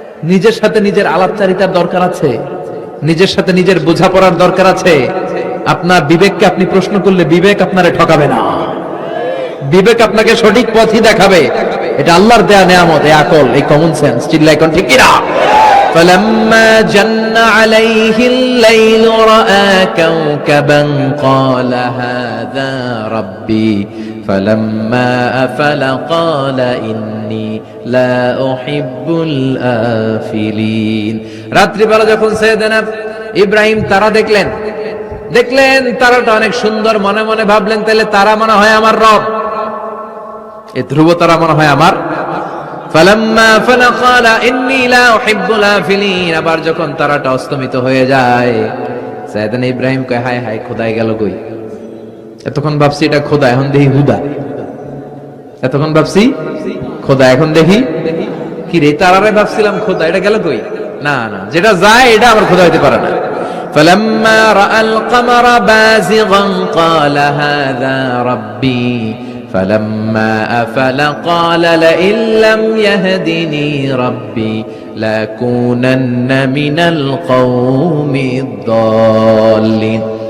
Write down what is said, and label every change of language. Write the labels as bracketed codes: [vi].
[bn] নিজের সাথে নিজের আলাপচারিতার দরকার আছে, নিজের সাথে নিজের বোঝাপড়ার দরকার আছে। আপনার বিবেককে আপনি প্রশ্ন করলে বিবেক আপনারে ঠকাবে না, বিবেক আপনাকে সঠিক পথই দেখাবে। এটা আল্লাহর দেয়া নিয়ামত, এই আকল, এই কমন সেন্স। চিল্লাই কোন ঠিক কিনা? [ar] فلما جن عليه الليل رأى كوكبا قال هذا ربي فلما أفل قال إني لا أحب الآفلين। [bn] রাত্রি বেলা যখন সাইয়েদনা ইব্রাহিম তারা দেখলেন তারাটা অনেক সুন্দর, মনে মনে ভাবলেন তাহলে তারা মনে হয় আমার রব, এই ধ্রুব তারা মনে হয় আমার। [ar] ফালাম্মা ফালা ক্বালা ইন্নী লা উহিব্বুল আফিলিন। [bn] আবার যখন তারাটা অস্তমিত হয়ে যায়, সাইয়েদনা ইব্রাহিম কয় হায় হায়, খোদাই গেল কই? এতক্ষণ ভাবছি এটা খোদা, এখন দেখি হুদা। এতক্ষণ ভাবছি খোদা, এখন দেখি কি রে, তারারে ভাবছিলাম খোদা, এটা গেল কই? না না, যেটা যায় এটা আমার খোদা হইতে পারে না। [ar] فلما رأى القمر بازغا قال هذا ربي فلما أفل قال لئن لم يهدني ربي لأكونن من القوم الضالين।